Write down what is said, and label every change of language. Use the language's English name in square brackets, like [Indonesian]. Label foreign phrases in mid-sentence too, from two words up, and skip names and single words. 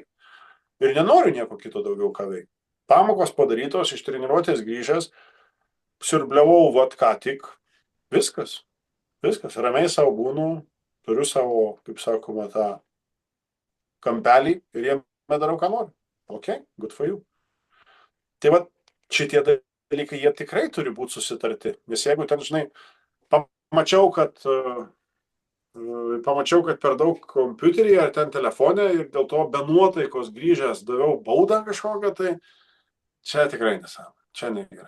[Lithuanian] Ir nenoriu nieko kito daugiau ką veikti. Pamokos padarytos, iš treniruotės grįžęs, siurbliavau ką tik, viskas. Viskas, ramiai savo būnu, turiu savo, kaip sakoma, tą kampelį ir jame darau, ką noriu. [English] Ok, good for you. [Lithuanian] Tai va, šitie dalykai, jie tikrai turi būti susitarti. Nes jeigu ten, žinai, pamačiau, kad per daug kompiuteryje ar ten telefone ir dėl to be nuotaikos grįžęs daviau baudą kažkokią, tai Čia tikrai nesąmonė, čia negerai.